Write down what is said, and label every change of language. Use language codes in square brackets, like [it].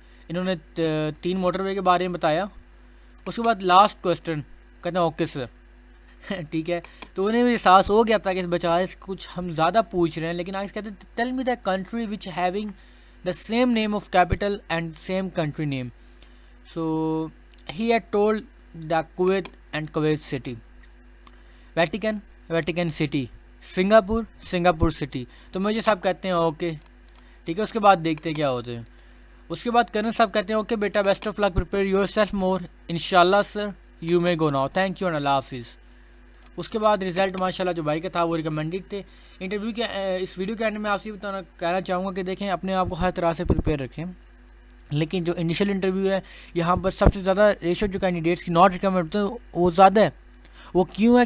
[hi] इन्होंने 3 मोटरवे के बारे में बताया। उसके बाद लास्ट क्वेश्चन कहते हैं ओके सर ठीक है। तो उन्हें भी एहसास हो गया था कि इस बेचारे से कुछ हम ज़्यादा पूछ रहे हैं, लेकिन आगे कहते हैं [en] Tell me the country which having the same name of capital and same country name. So he had told the Kuwait and Kuwait city, Vatican city, Singapore city. [hi] तो मुझे साहब कहते हैं ओके, ठीक है। उसके बाद देखते हैं क्या होते हैं। उसके बाद कर्नल साहब कहते हैं [en] okay बेटा best of luck, prepare yourself more, इंशाल्लाह sir you may go now, thank you [hi] and अल्लाह हाफिज़। उसके बाद रिज़ल्ट माशाल्लाह जो भाई का था वो रिकमेंडेड थे। इंटरव्यू के इस वीडियो के एंड में आपसे कहना चाहूँगा कि देखें अपने आप को हर तरह से प्रिपेयर रखें, लेकिन जो इनिशियल इंटरव्यू है यहाँ पर सबसे ज़्यादा रेशो जो कैंडिडेट्स की नॉट रिकमेंड होते हैं वो ज़्यादा है। वो क्यों है?